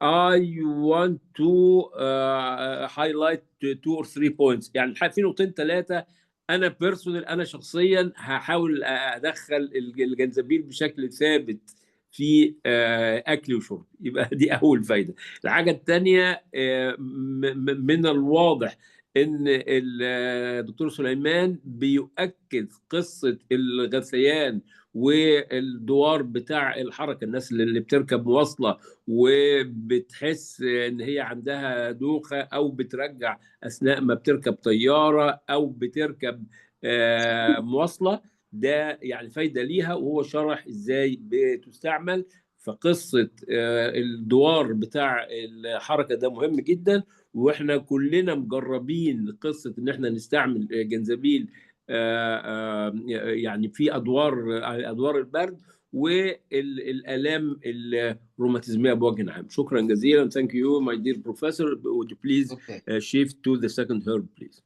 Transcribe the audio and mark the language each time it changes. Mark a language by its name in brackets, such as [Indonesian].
[English] I want to highlight 2 or 3 points. [Arabic] يعني في نقطتين ثلاثة أنا شخصيا هحاول أدخل الجنزبيل بشكل ثابت في أكل وشرب. يبقى دي أول فايدة. الحاجة الثانية، من الواضح ان الدكتور سليمان بيؤكد قصة الغثيان والدوار بتاع الحركة، الناس اللي بتركب مواصلة وبتحس ان هي عندها دوخة، او بترجع اثناء ما بتركب طيارة او بتركب مواصلة، ده يعني فايدة ليها، وهو شرح ازاي بتستعمل. فقصة الدوار بتاع الحركة ده مهم جدا، واحنا كلنا مجربين قصة ان احنا نستعمل جنزبيل يعني في ادوار البرد والالام الروماتيزميه بوجه عام. شكرا جزيلا. [English] Thank you my dear professor. Would you please shift to the second herb please?